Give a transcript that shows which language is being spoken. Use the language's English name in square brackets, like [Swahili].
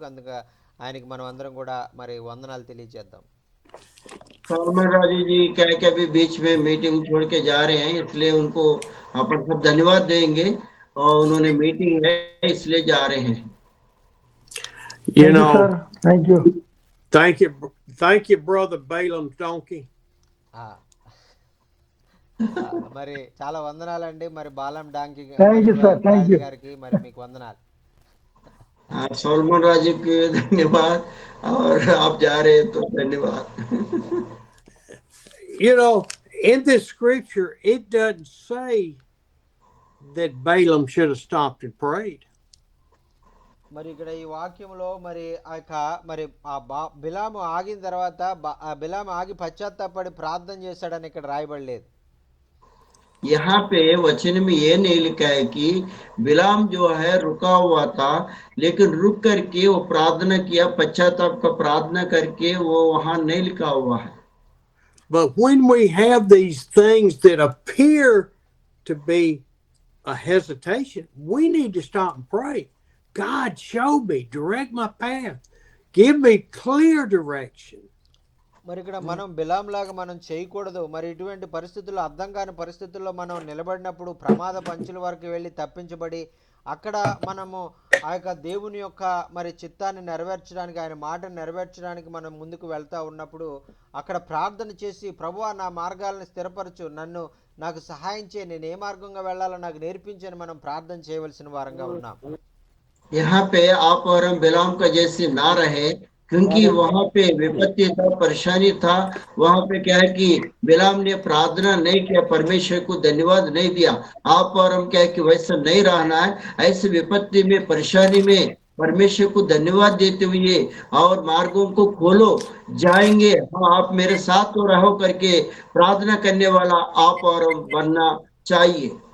[Telugu] కనుక ఆయనకి మనం అందరం కూడా మరి వందనాలు తెలియజేద్దాం. [Hindi] सालमन राजू जी क्या क्या भी बीच में मीटिंग छोड़ के जा रहे हैं, इसलिए उनको अपन सब धन्यवाद देंगे, और उन्होंने मीटिंग है इसलिए जा रहे हैं। [English] You know, Thank you. Thank you, brother Balaam donkey. [Telugu] మరి చాలా వందనాలండి మరి బాలం డాంకి [English] Thank you, sir. Thank you. [Telugu] గారికి మరి మీకు వందనాలు. [Hindi] सलमान राजू के धन्यवाद, और आप जा रहे हैं तो धन्यवाद। [English] You know, in this scripture, it doesn't say that Balaam should have stopped and prayed. [Telugu] మరి ఇక్కడ ఈ వాక్యంలో మరి ఆ యొక్క మరి బిలాము ఆగిన తర్వాత బిలాము ఆగి పశ్చాత్తాపడి ప్రార్థన చేశాడని ఇక్కడ రాయబడలేదు. [Hindi] यहाँ पे वचन में ये नहीं लिखा है कि बिलाम जो है रुका हुआ था, लेकिन रुक करके वो प्रार्थना किया, पश्चाताप का प्रार्थना करके, वो वहां नहीं लिखा हुआ है। [English] But when we have these things that appear to be a hesitation, we need to stop and pray. God, show me, direct my path, give me clear direction. [Telugu] మరి ఇక్కడ మనం బిలాం లాగా మనం చేయకూడదు. మరి ఇటువంటి పరిస్థితుల్లో, అర్థం కాని పరిస్థితుల్లో మనం నిలబడినప్పుడు ప్రమాద పంచుల వరకు వెళ్ళి తప్పించబడి అక్కడ మనము ఆ యొక్క దేవుని యొక్క మరి చిత్తాన్ని నెరవేర్చడానికి, ఆయన మాటను నెరవేర్చడానికి మనం ముందుకు వెళ్తా ఉన్నప్పుడు అక్కడ ప్రార్థన చేసి, ప్రభువా నా మార్గాలను స్థిరపరచు, నాకు సహాయం చేయి, నేను ఏ మార్గంగా వెళ్ళాలో నాకు నేర్పించని మనం ప్రార్థన చేయవలసిన వారంగా ఉన్నాం. [Hindi] यहाँ पे आप और हम बिलाम का जैसे ना रहे, क्योंकि वहां पे विपत्ति था, परेशानी था, वहां पे क्या है कि बिलाम ने प्रार्थना नहीं किया, परमेश्वर को धन्यवाद नहीं दिया। आप और हम क्या है कि वैसा नहीं रहना है। ऐसे विपत्ति में, परेशानी में परमेश्वर को धन्यवाद देते हुए और मार्गों को खोलो, जाएंगे, हाँ आप मेरे साथ तो रहो करके प्रार्थना करने वाला आप और हम बनना चाहिए।